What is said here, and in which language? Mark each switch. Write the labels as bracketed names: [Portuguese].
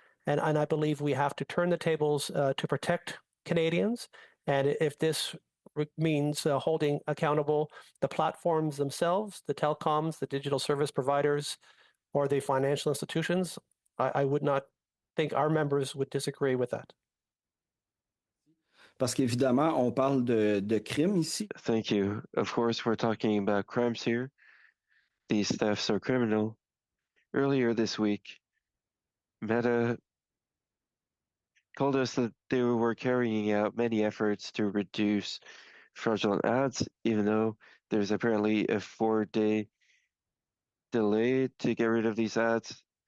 [English] And I believe we have to turn the tables to protect Canadians. And if this means holding accountable the platforms themselves, the telecoms, the digital service providers, or the financial institutions, I would not think our members would disagree with that. [French] Parce qu'évidemment, on parle de crimes ici. [English] Thank you. Of course, we're talking about crimes here. These thefts are criminal. Earlier this week, Meta told us that they were carrying out many efforts to reduce fraudulent ads, even though there's apparently a 4-day delay to get rid of these ads.